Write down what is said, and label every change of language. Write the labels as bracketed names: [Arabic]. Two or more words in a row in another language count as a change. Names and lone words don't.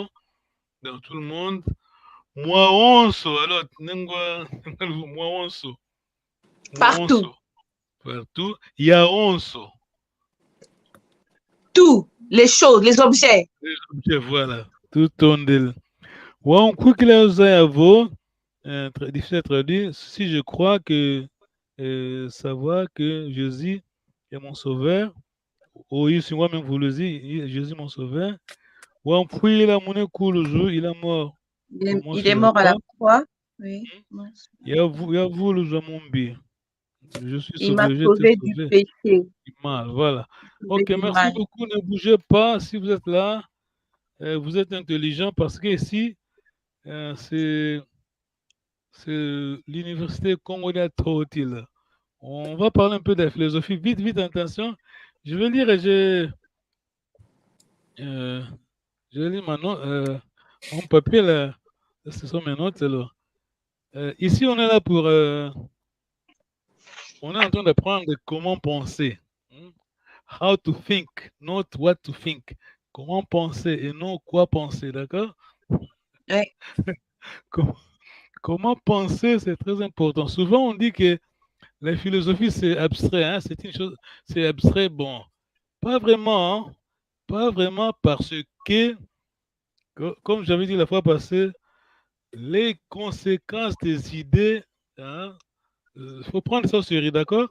[French] Dans tout le monde. Moi, onso. Alors, moi, onso. Partout. Partout. Il y a onso. Tout. Les choses, les objets. Les objets, voilà. Tout ton del. [Kongo] Ouan kwikila ozayavo. [French] Difficile à traduire. Si je crois que savoir que Jésus est mon sauveur. Oui, si moi même vous le dites, Jésus mon sauveur. [Kongo] Ouan kwikila mune kuluzu, [French] il est mort. Il est mort à la croix. Oui. Je suis il m'a sauvé du péché. Du mal, voilà. Ok, merci beaucoup. Ne bougez pas. Si vous êtes là, vous êtes intelligent parce que ici, c'est l'université Congo-Nord. On va parler un peu de la philosophie. Vite, attention. Je vais lire et je lis maintenant mon papier là. Ce sont mes notes alors. Ici, on est là pour... on est en train d'apprendre comment penser. [English] How to think, not what to think. [French] Comment penser et non quoi penser, d'accord? Oui. Comment penser, c'est très important. Souvent, on dit que La philosophie, c'est abstrait, hein? C'est une chose, c'est abstrait, bon, pas vraiment, hein? Pas vraiment parce que, comme j'avais dit la fois passée, les conséquences des idées, hein, faut prendre ça au sérieux, d'accord?